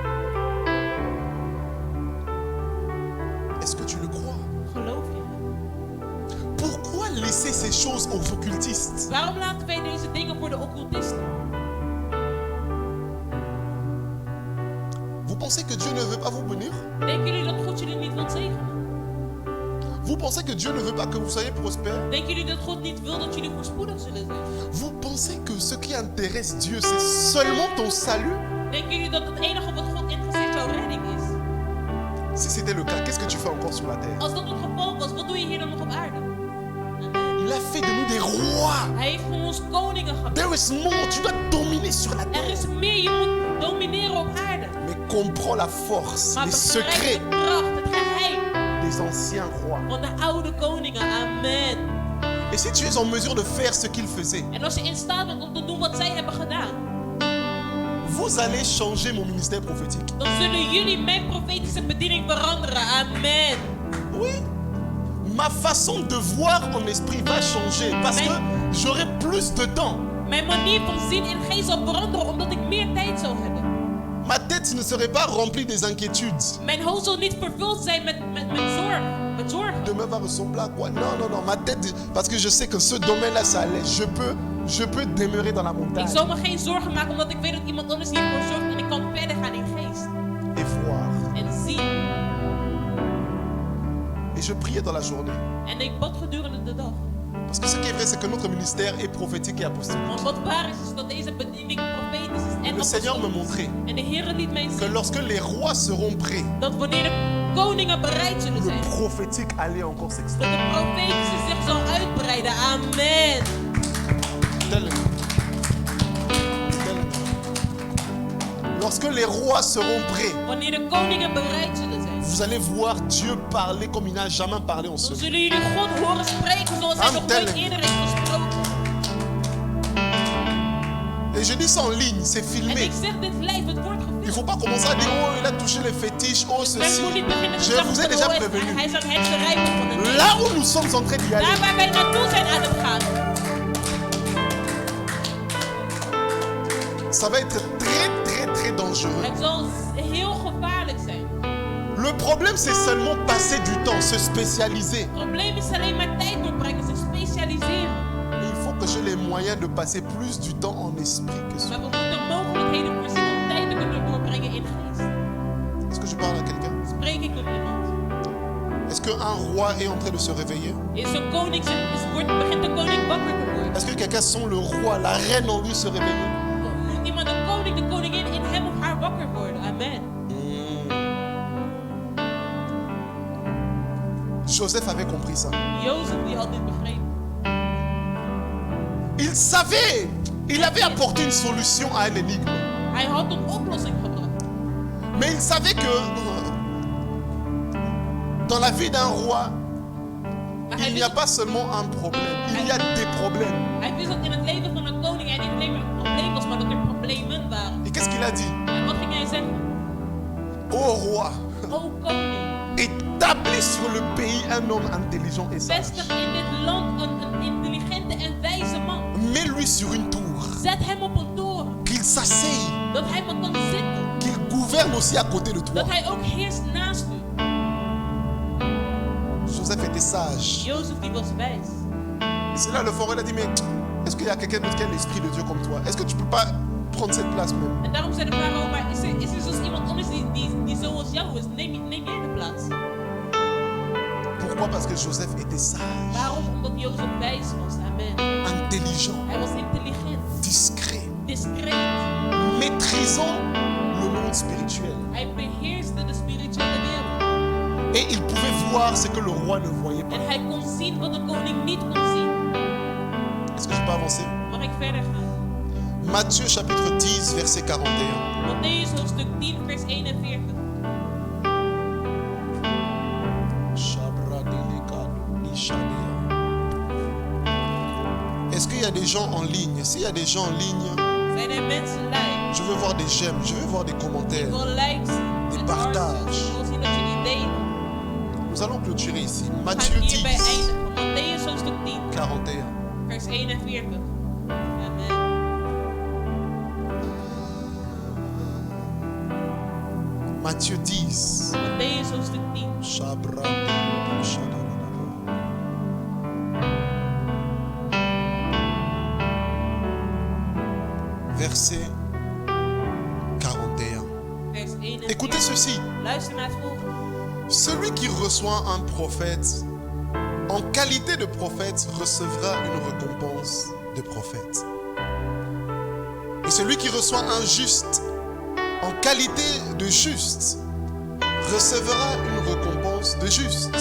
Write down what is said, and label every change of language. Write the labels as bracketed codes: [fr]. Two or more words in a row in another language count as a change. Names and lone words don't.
[fr] Est-ce que tu le crois? [nl] Geloof je het? [fr] Pourquoi laisser ces choses aux occultistes? [nl] Waarom laten wij deze dingen voor de occultisten? [fr] Vous pensez que Dieu ne veut pas vous bénir? [nl] Denken jullie dat God jullie niet wil zegenen? [fr] Vous pensez que Dieu ne veut pas que vous soyez prospères? [nl] Denken jullie dat God niet wil dat jullie voorspoedig zullen zijn? [fr] Vous pensez que ce qui intéresse Dieu, c'est seulement ton salut? [nl] Denken jullie dat het enige wat God interesseert jouw redding is? [fr] Si c'était le cas, qu'est-ce que tu fais encore sur la terre? [nl] Als dat het geval was, wat doe je hier dan nog op aarde? [fr] Il a fait de nous des rois. [nl] Hij heeft van ons koningen gemaakt. [en] There is more. [fr] Tu dois dominer sur la [nl] Er [fr] terre. [nl] is meer, je moet domineren op aarde. [fr] Mais comprends la force, [nl] Maar [fr] les [nl] begrijp [fr] secrets [nl] de kracht, het geheim [fr] des anciens rois. [nl] van de oude koningen. Amen. [fr] Et si tu es en mesure de faire ce qu'ils faisaient, [nl] En als je in staat bent om te doen wat zij hebben gedaan, [fr] vous allez changer mon ministère prophétique. [nl] dan zullen jullie mijn profetische bediening veranderen. Amen. [fr] Oui. Ma façon de voir en esprit va changer parce que j'aurai plus de temps. [nl] Mijn manier van zien in geest zal veranderen omdat ik meer tijd zal hebben. [fr] Ma tête ne serait pas remplie des inquiétudes. [nl] Mijn hoofd zal niet vervuld zijn met zorg. Met zorgen. [fr] Demain va ressembler à quoi? Non, non, non. Ma tête, parce que je sais que ce domaine-là, ça allait. Je peux demeurer dans la [nl] Ik [fr] montagne [nl] zal me geen zorgen maken omdat ik weet dat iemand anders hiervoor zorgt en ik kan verder gaan in geest. [fr] et voir. [nl] En zien. [fr] Et je priais dans la journée. [nl] En ik bad gedurende de dag. [fr] Parce que ce qui est vrai, c'est que notre ministère est prophétique et apostolique. [nl] Want wat waar is dat deze bediening profetisch is en [fr] Le Seigneur me [nl] apostolisch. [fr] montrait [nl] En de Heer liet mij [fr] que [nl] zien [fr] lorsque les rois seront prêts, [nl] dat wanneer de koningen bereid zullen [fr] le [nl] zijn, [fr] prophétique allait encore [nl] dat [fr] s'exprimer. [nl] de profetische zich zal uitbreiden. Amen. [fr] Tellement. Lorsque les rois seront prêts, [nl] Wanneer de koningen bereid zullen zijn, [fr] vous allez voir Dieu parler comme il n'a jamais parlé en ce [nl] dan [fr] lieu. [nl] zullen jullie God horen spreken zoals hij nog nooit eerder heeft gesproken. [fr] Et je dis ça en ligne, c'est [nl] En [fr] filmé. [nl] ik zeg dit live, het wordt [fr] Il ne [nl] gefilmd. [fr] faut pas commencer à dire, oh, il a touché les fétiches, oh, [nl] Men [fr] ceci. [nl] moet niet beginnen te [fr] Je [nl] zeggen [fr] vous ai [nl] van, [fr] déjà [nl] oh, [fr] prévenu. [nl] hij zat het rijmen van de nee. [fr] Là où nous sommes en train d'y aller, [nl] Daar waar wij naartoe zijn aan het gaan, [fr] ça va être très, très, très dangereux. [nl] het zal heel gevaarlijk zijn. [fr] Le problème, c'est seulement passer du temps, se spécialiser. [nl] Het probleem is alleen maar tijd doorbrengen, zich specialiseren. [fr] Et il faut que j'ai les moyens de passer plus du temps en esprit que sur. [nl] Maar we moeten mogelijkheden voorzien om tijd te kunnen doorbrengen in geest. [fr] Est-ce que je parle à quelqu'un? [nl] Spreek ik tot iemand? [fr] Est-ce qu'un roi est en train de se réveiller? [nl] Is een koning, begint de koning wakker te worden? [fr] Est-ce que quelqu'un sent le roi, la reine en lui se réveiller? [nl] Moet iemand de koning, de koningin in hem of haar wakker worden? Amen. [fr] Joseph avait compris ça. [nl] Jozef die had dit begrepen. [fr] Il savait, il avait apporté une solution à un énigme. [nl] Hij had een oplossing gebracht. [fr] Mais il savait que dans la vie d'un roi, [nl] Maar [fr] il n'y a pas seulement un problème, il y a des problèmes. [nl] hij wist dat in het leven van een koning hij niet alleen maar een probleem was, maar dat er problemen waren. [fr] Et qu'est-ce qu'il a dit? [nl] En wat ging hij zeggen? [fr] Ô roi, [nl] O koning, [fr] établis sur le pays un homme intelligent et sage. [nl] vestig in dit land een intelligente en wijze man. [fr] Mets-lui sur une tour, [nl] Zet hem op een toren, [fr] qu'il s'asseye, [nl] dat hij maar kan zitten. [fr] qu'il gouverne aussi à côté de toi. [nl] Dat hij ook heerst naast u. [fr] Joseph était sage. [nl] Jozef die was wijs. [fr] Et c'est là le pharaon a dit, mais est-ce qu'il y a quelqu'un d'autre qui a l'esprit de Dieu comme toi? Est-ce que tu peux pas prendre cette place même? [nl] En daarom zei de farao, maar is er zoals iemand anders die zoals jou is? Neem jij de plaats. [fr] Pourquoi? Parce que Joseph était sage, [nl] Waarom? Omdat Jozef wijs was. Amen. [fr] intelligent, [nl] Hij was intelligent, [fr] discret, [nl] discreet. [fr] maîtrisant le monde spirituel. [nl] Hij beheerste de spirituele wereld. [fr] Et il pouvait voir ce que le roi ne voyait pas. [nl] En hij kon zien wat de koning niet kon zien. [fr] Est-ce que je peux avancer? [nl] Mag ik verder gaan? [fr] Matthieu chapitre 10, verset 41. [nl] Mattheüs hoofdstuk 10 vers 41. [fr] Est-ce qu'il y a des gens en ligne? S'il y a des gens en ligne, [nl] Zijn er mensen live? [fr] je veux voir des j'aime, je veux voir des commentaires. [nl] Ik wil likes zien. [fr] Des [nl] en [fr] partages. [nl] hearts. Ik wil zien dat jullie delen. [fr] Nous allons clôturer ici. [nl] We [fr] Matthieu [nl] gaan hierbij [fr] 10, [nl] eindigen. Mattheüs hoofdstuk 10 [fr] 41. [nl] vers 41. Amen. [fr] Matthieu 10. [nl] Mattheüs hoofdstuk 10. [fr] Verset 41. [nl] Vers 41. [fr] Écoutez ceci. [nl] Luister naar het volgende. [fr] Celui qui reçoit un prophète en qualité de prophète recevra une récompense de prophète. Et celui qui reçoit un juste en qualité de juste recevra une récompense de juste.